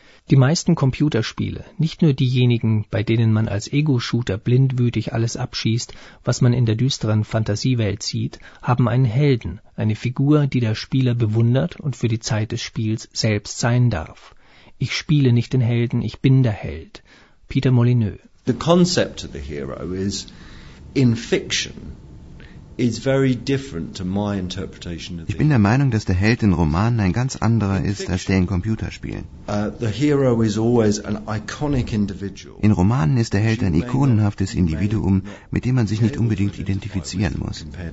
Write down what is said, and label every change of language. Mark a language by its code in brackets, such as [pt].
[de] Die meisten Computerspiele, nicht nur diejenigen, bei denen man als Ego-Shooter blindwütig alles abschießt, was man in der düsteren Fantasiewelt sieht, haben einen Helden, eine Figur, die der Spieler bewundert und für die Zeit des Spiels selbst sein darf. Ich spiele nicht den Helden, ich bin der Held. Peter Molyneux. [en] The concept of the hero is in fiction is very different to my interpretation of [de] the... Ich bin der Meinung, dass der Held in Romanen ein ganz anderer ist als der in Computerspielen. [en] The hero is always an iconic individual. [de] In Romanen ist der Held ein ikonenhaftes Individuum, mit dem man sich nicht unbedingt identifizieren muss.